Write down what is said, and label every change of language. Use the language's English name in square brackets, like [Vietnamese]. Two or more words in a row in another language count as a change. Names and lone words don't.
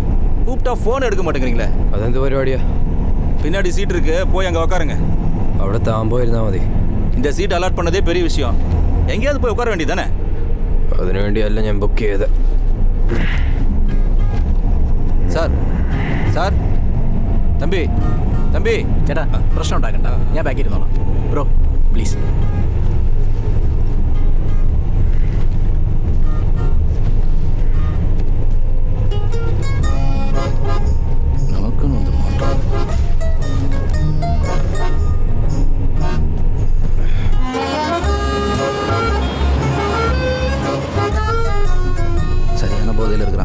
[Tamil] கூப்பிட்டா ஃபோன் எடுக்க மாட்டேங்கிறீங்களே. அது எந்த പരിപാടിയാ? பின்னாடி சீட் இருக்கு, போய் அங்கே உட்காருங்க. [Malayalam] അവിടെ താമ്പോ ഇരുന്നാൽ മതി. இந்த சீட் அலாட் பண்ணதே பெரிய விஷயம். எங்கேயாவது போய் உட்கார வேண்டியதானே? അതിനു വേണ്ടിയല്ല ഞാൻ ബുക്ക് ചെയ്ത്. സാർ സാർ തമ്പി തമ്പി ചേട്ടാ പ്രശ്നം ഉണ്ടാക്കണ്ട, ഞാൻ ബാക്കി ഇരുന്നോളാം. [English] bro please. [Tamil] நமக்குன்னு வந்து மாட்டோம். சரியான போதையில் இருக்கிறான்.